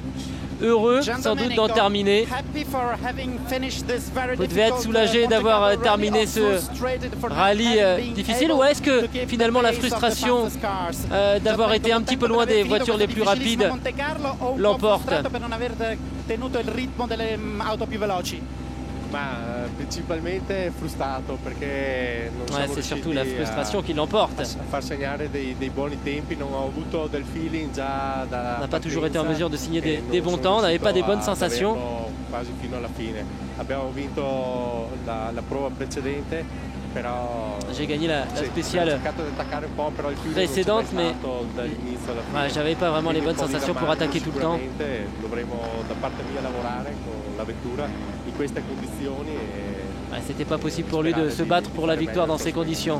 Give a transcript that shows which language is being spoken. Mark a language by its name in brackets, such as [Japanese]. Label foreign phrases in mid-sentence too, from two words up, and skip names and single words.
[French] Heureux sans doute d'en terminer. Vous devez être soulagé d'avoir terminé ce rallye difficile, ou est-ce que finalement la frustration d'avoir été un petit peu loin des voitures les plus rapides l'emporte? [Italian] Principalmente frustrato perché non siamo [French] c'est surtout la frustration qui l'emporte. [Italian] Far segnare dei buoni tempi, non ho avuto del feeling già da [French] on n'a pas toujours été en mesure de signer des bons temps, on n'avait pas des bonnes sensations. [Italian] Quasi fino alla fine. Abbiamo vinto la prova precedente. [French] J'ai gagné la spéciale précédente, mais j'avais pas vraiment les bonnes sensations pour attaquer tout le temps. C'était pas possible pour lui de se battre pour la victoire dans ces conditions.